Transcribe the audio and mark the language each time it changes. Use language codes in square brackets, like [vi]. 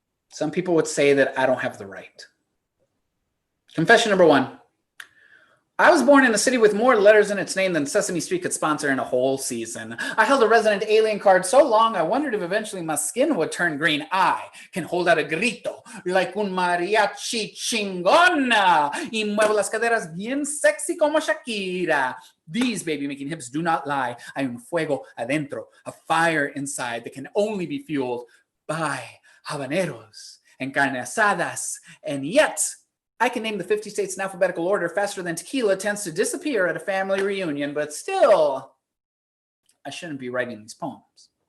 [en] Some people would say that I don't have the right. Confession number one. I was born in a city with more letters in its name than Sesame Street could sponsor in a whole season. I held a resident alien card so long, I wondered if eventually my skin would turn green. I can hold out a grito like [es] un mariachi chingona y muevo las caderas bien sexy como Shakira. [en] These baby-making hips do not lie. [es] Hay un fuego adentro, [en] a fire inside that can only be fueled by habaneros and carne asadas, and yet I can name the 50 states in alphabetical order faster than tequila tends to disappear at a family reunion, but still, I shouldn't be writing these poems.